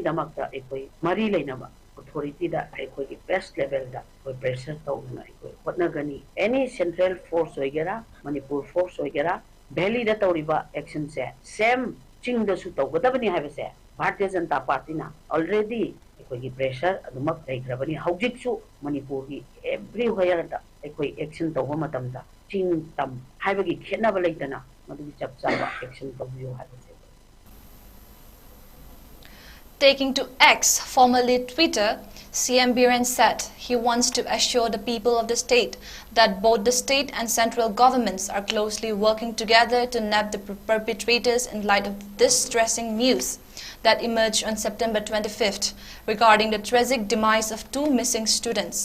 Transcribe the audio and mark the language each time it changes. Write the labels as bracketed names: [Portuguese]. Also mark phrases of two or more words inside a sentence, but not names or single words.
[Manipuri] damakta ekoi mari leinaba authority da ekoi ki [English] best level [Manipuri] da koi pressure tawna ekoi hotnagani [English] any central force [Manipuri] oigera [English] Manipur force [Manipuri] oigera valley da tawriba action se same ching da su tawgadabani habase Bharatiya Janata Party na already ekoi pressure adumak daigrabani haujik su Manipur gi everywhere da ekoi action tawba matamda ching tam haibagi khenaba leitana madugi chapchaba action tawbiyo habase. [English] Taking to X, formerly Twitter, CM Biren said he wants to assure the people of the state that both the state and central governments are closely working together to nab the perpetrators in light of distressing news that emerged on September 25th regarding the tragic demise of 2 missing students.